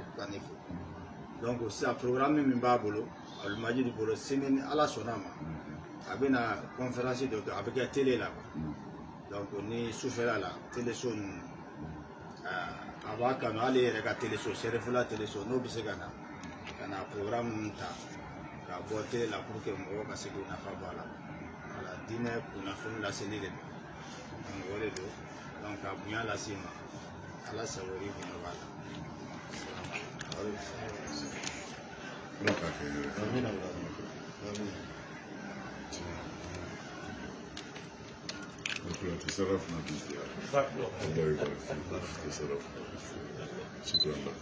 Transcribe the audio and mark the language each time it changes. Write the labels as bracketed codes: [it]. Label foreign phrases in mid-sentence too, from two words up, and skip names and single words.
[bm] ka nin fɔ donc sisan programme min b'a bolo abdulmajid bolo sini ni ala sɔnna ma a bɛna conférence dɔ kɛ a bɛ kɛ télé la donc ni sufɛla la téléso ninnu a b'a kanu hali yɛrɛ ka téléso sɛrɛfula téléso n'o bɛ se ka na programme ninnu ta ka bɔ télé la [fr] pour que [bm] mɔgɔw ka se k'u nafa bɔ a la voilà diinɛ kunnafoni laseli de don donc o de don donc ka bonya lase ma ala sago i bonya b'a la. [ar] تشرفنا بالزيارة الله يبارك فيك تشرفنا شكرا لك